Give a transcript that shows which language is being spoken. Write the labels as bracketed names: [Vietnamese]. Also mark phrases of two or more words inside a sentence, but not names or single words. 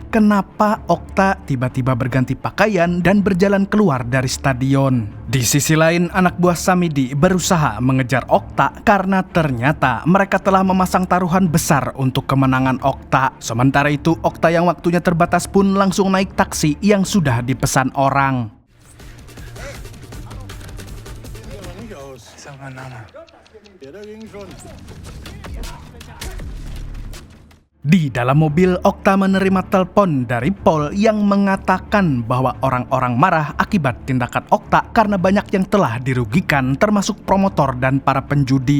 [Indonesian] Kenapa Okta tiba-tiba berganti pakaian dan berjalan keluar dari stadion? Di sisi lain, anak buah Samidi berusaha mengejar Okta karena ternyata mereka telah memasang taruhan besar untuk kemenangan Okta. Sementara itu, Okta yang waktunya terbatas pun langsung naik taksi yang sudah dipesan orang. [German] Sag mal Name. [Indonesian] Di dalam mobil, Okta menerima telepon dari Paul yang mengatakan bahwa orang-orang marah akibat tindakan Okta karena banyak yang telah dirugikan termasuk promotor dan para penjudi.